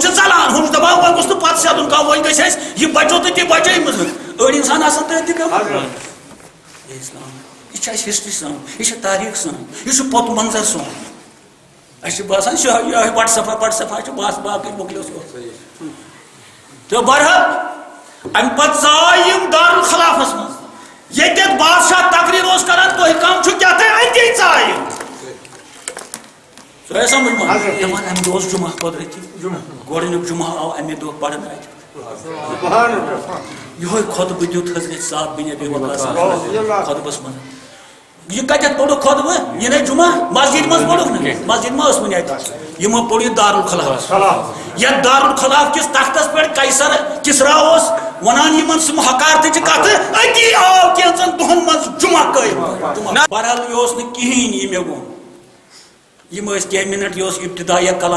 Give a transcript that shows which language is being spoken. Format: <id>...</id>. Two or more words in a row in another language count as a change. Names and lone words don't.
<ks>ژلان ہم دپان وۄنۍ گوٚژھ نہٕ پتہٕ سیدُن کانٛہہ وۄنۍ گژھِ اَسہِ یہِ بچو تہٕ تہِ بچٲیمٕژ أڑۍ انسان آسان تٔتھۍ تہِ گٔمٕتۍ اسلام یہ چھ اَسہِ ہسٹری سان یہ چھ تاریخ سان یہ چھ پوٚت منظر سون اَسہِ چھُ باسان یہ بڑ صفا چھُ بس باقٕے مۄکلیو سُہ تہٕ بہرحال امہِ پتہٕ ژاے یم دارالخلافس منٛز ییٚتٮ۪تھ بادشاہ تقریر اوس کران تُہۍ کم چھُ کیٛاہ تام أتی ژاے سۄ سمجھ ما دپان امہِ دۄہ اوس جمعہ قۄدرتی گۄڈٕنیُک جمعہ آو امے دۄہ پرن اتہِ یہوے خۄطبہٕ دیُت حضرت صاحب بن ابی وقاص خۄطبس منٛز یہ کتٮ۪تھ پوٚرُکھ خۄطبہٕ یہِ نَے جمعہ مسجد منٛز پوٚرُکھ نہٕ مسجد ما ٲس وٕنہِ اتہِ یِمو پوٚر یہِ دارالخلاف یتھ دارالخلاف کِس تختس پٮ۪ٹھ قیصر کسرا اوس ونان یمن سُہ حکارتٕچہِ کتھٕ أتی آو کینٛژن دۄہن منٛز جمعہ قٲیِم بہرحال یہِ اوس نہٕ کِہیٖنۍ یہِ مےٚ ووٚن یم کینٛہہ منٹ یہ ابتدائیہ</ks>